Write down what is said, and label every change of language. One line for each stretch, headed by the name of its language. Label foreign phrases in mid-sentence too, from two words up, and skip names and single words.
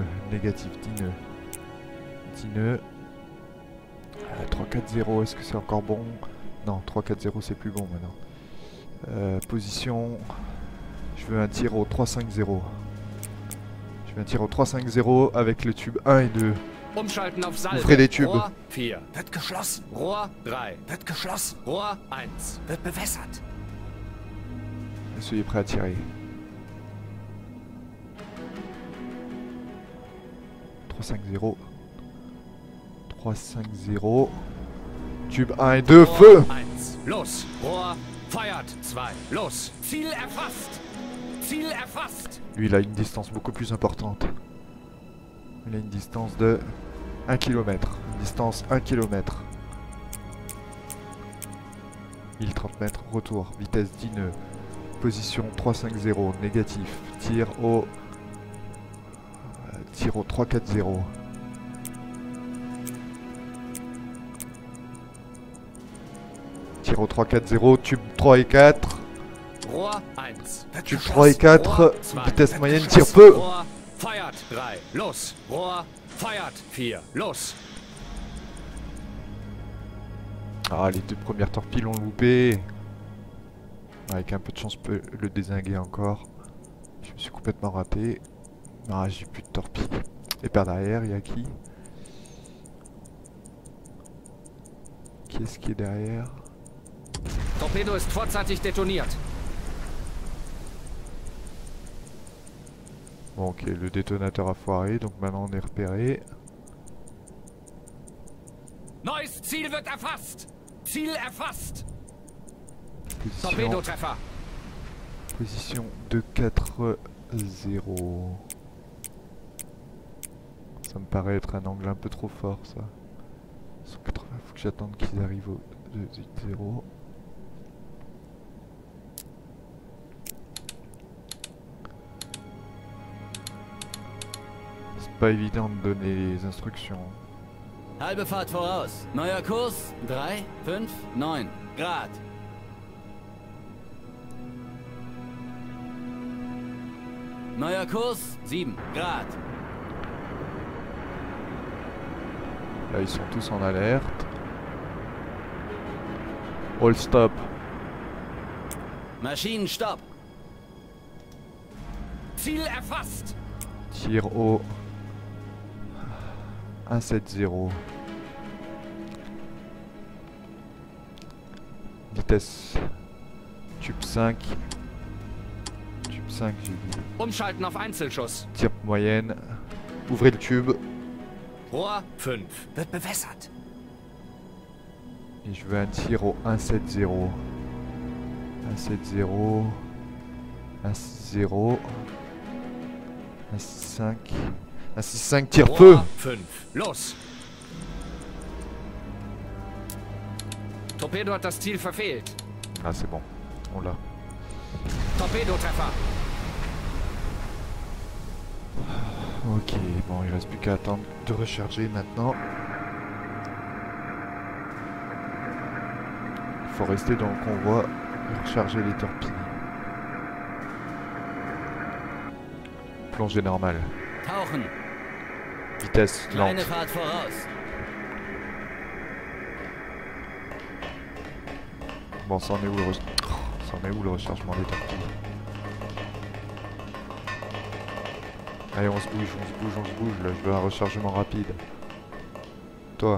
French: Négatif 10 nœuds. 10 nœuds. 3-4-0. Est-ce que c'est encore bon? Non, 3-4-0 c'est plus bon maintenant. Position. Je veux un tir au 3-5-0. Je veux un tir au 3-5-0 avec le tube 1 et 2.
German: Umschalten auf Salve.
French: Ouvrez les tubes.
German: Rohr 4. Wird geschlossen. Rohr 3. Wird geschlossen. Rohr 1. Wird bewässert.
French: Soyez prêts à tirer. 3-5-0. 3-5-0. Tube 1 et 2, feu! 1.
German: Los. Rohr feuert 2. Los. Ziel erfasst. Ziel erfasst.
French: Lui, il a une distance beaucoup plus importante. Il a une distance de 1 km. Distance 1 km. 1030 mètres, retour. Vitesse 10 nœuds. Position 3-5-0. Négatif. Tir au 3-4-0. Tir au 3-4-0. Tube 3 et 4.
German: Rohr 1. Wird
French: Tube
German: geschlossen.
French: 3 et 4.
German: Rohr 2.
French: Vitesse moyenne, tire feu!
German: Rohr feuert 3. Los. Rohr feuert 4. Los.
French: Ah, les deux premières torpilles l'ont loupé. Avec un peu de chance, je peux le dézinguer encore. Je me suis complètement raté. Ah, j'ai plus de torpilles. Et par derrière, il y a qui? Qui est-ce qui est derrière?
German: Torpedo ist vorzeitig detoniert.
French: Bon, ok, le détonateur a foiré, donc maintenant on est repéré.
German: Neues Ziel wird erfasst. Ziel erfasst.
French: Position,
German: Torpedotreffer.
French: position 2-4-0. Ça me paraît être un angle un peu trop fort, ça. 180, faut que j'attende qu'ils arrivent au 2-0. C'est pas évident de donner les instructions.
German: Halbe Fahrt voraus. Neuer Kurs 3, 5, 9 Grad. Neuer Kurs 7 Grad.
French: Là, ils sont tous en alerte.
English: All stop.
German: Maschinenstopp. Ziel erfasst.
French: Tir au 1-7-0. Vitesse. Tube 5. Tube 5, j'ai dit.
German: Umschalten auf Einzelschuss.
French: Tir moyenne. Ouvrez le tube.
German: Rohr 5. Wird bewässert.
French: Et je veux un tir au 1-7-0. 1-7-0. 1-0. 1-6-5. 1-6-5, tire feu!
German: Rohr 5. Los. Torpedo hat das Ziel verfehlt.
French: Ah, c'est bon. On l'a.
German: Torpedotreffer.
French: Ok, bon, il reste plus qu'à attendre de recharger maintenant. Il faut rester dans le convoi et recharger les torpilles. Plongée normale.
German: Tauchen.
French: Vitesse lente.
German: Kleine Fahrt voraus.
French: Bon, ça en est où le rechargement des torpilles? Allez, on se bouge, là, je veux un rechargement rapide. Toi,